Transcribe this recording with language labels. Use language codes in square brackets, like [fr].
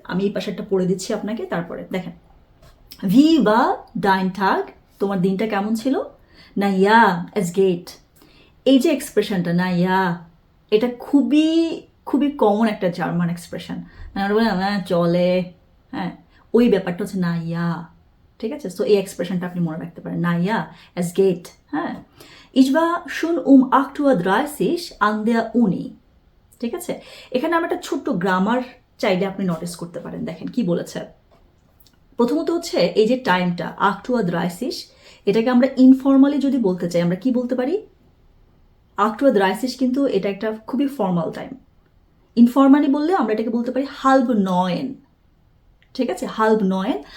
[bn] আমি এই পাশে একটা পড়ে দিচ্ছি আপনাকে, তারপরে দেখেন, [de] wie war dein Tag, [bn] তোমার দিনটা কেমন ছিল, [de] na ja es geht, [bn] এই যে এক্সপ্রেশনটা না ইয়া, এটা খুবই খুবই কমন একটা জার্মান এক্সপ্রেশন, মানে আমরা বলি না চলে, হ্যাঁ, ওই ব্যাপারটা হচ্ছে না ইয়া, ঠিক আছে। সো এই এক্সপ্রেশনটা আপনি মনে রাখতে পারেন, না ইয়া [de] es geht, [bn] হ্যাঁ। [de] ich war schon 8:30 Uhr an der Uni, [bn] ঠিক আছে। এখানে আমরা একটা ছোট্ট গ্রামার চাইলে আপনি নোটিস করতে পারেন, দেখেন কি বলেছে। প্রথমত হচ্ছে এই যে টাইমটা 8:30, এটাকে আমরা ইনফর্মালি যদি বলতে চাই আমরা কি বলতে পারি, 8:30 কিন্তু এটা একটা খুবই ফর্মাল টাইম। ইনফর্মালি বললে আমরা এটাকে বলতে পারি 8:30, ঠিক আছে, 8:30।